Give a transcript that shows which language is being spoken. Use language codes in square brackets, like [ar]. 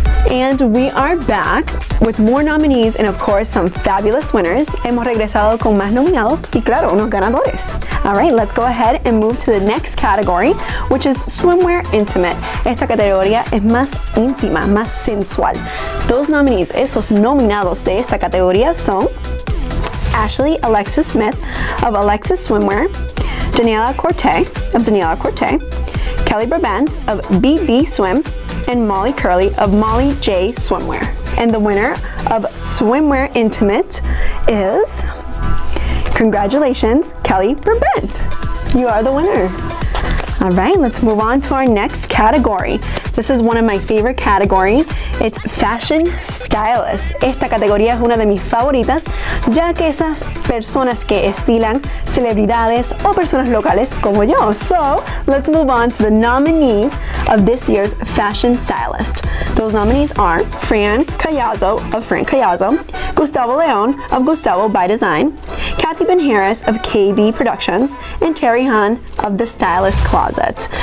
[en] And we are back with more nominees and of course some fabulous winners. [es] Hemos regresado con más nominados y claro, unos ganadores. [en] All right, let's go ahead and move to the next category, which is swimwear intimate. [es] Esta categoría es más íntima, más sensual. [en] Those nominees, [es] esos nominados de esta categoría son [en] Ashley Alexis Smith of Alexis Swimwear, Daniela Corte of Daniela Corte, Kelly Brabants of BB Swim, and Molly Curley of Molly J Swimwear. And the winner of Swimwear Intimate is, congratulations, Kelly Brabant. You are the winner. All right, let's move on to our next category. This is one of my favorite categories. It's Fashion Stylist. [es] Esta categoría es una de mis favoritas, ya que esas personas que estilan celebridades o personas locales como yo. [en] So, let's move on to the nominees of this year's Fashion Stylist. Those nominees are Fran Cayazzo of Fran Cayazzo, Gustavo Leon of Gustavo by Design, Kathy Ben Harris of KB Productions, and Terry Han of The Stylist Closet.